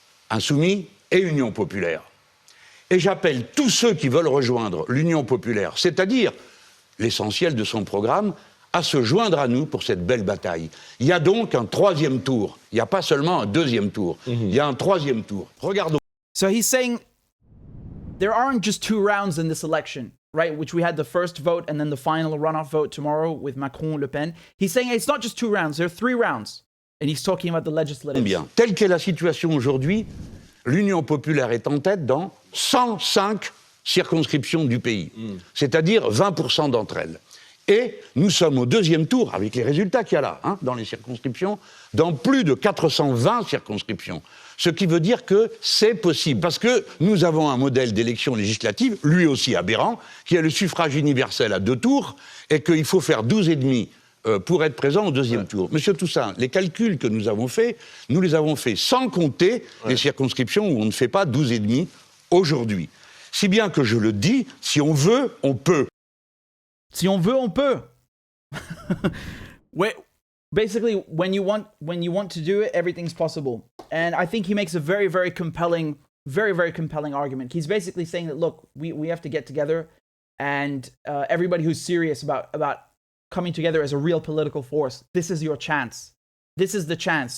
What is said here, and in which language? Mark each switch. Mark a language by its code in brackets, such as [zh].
[fr] Insoumis et Union populaire. Et j'appelle tous ceux qui veulent rejoindre l'Union populaire, c'est-à-dire l'essentiel de son programme, à se joindre à nous pour cette belle bataille. Il y a donc un troisième tour. Il n'y a pas seulement un deuxième tour. Il y a un troisième tour. Regardons. [en] So he's saying there aren't just 2 rounds in this election, right? Which we had the first vote and then the final runoff vote tomorrow with Macron, Le Pen. He's saying it's not just 2 rounds, there are 3 rounds. And he's talking about the legislative. [fr] Bien. Telle qu'est la situation aujourd'hui, l'Union populaire est en tête dans 105 circonscriptions du pays, c'est-à-dire 20% d'entre elles. Et nous sommes au deuxième tour, avec les résultats qu'il y a là, dans les circonscriptions, dans plus de 420 circonscriptions. Ce qui veut dire que c'est possible, parce que nous avons un modèle d'élection législative, lui aussi aberrant, qui est le suffrage universel à 2 tours, et qu'il faut faire 12,5 pour être présent au deuxième tour. Monsieur Toussaint, les calculs que nous avons faits, nous les avons faits sans compter les circonscriptions où on ne fait pas 12,5 aujourd'hui. Si bien que je le dis, si on veut, on peut. Si on veut, on peut. [en] Basically, when you want to do it, everything's possible. And I think he makes a very, very compelling argument. He's basically saying that, look, we have to get together, and everybody who's serious about coming together as a real political force, this is your chance. This is the chance.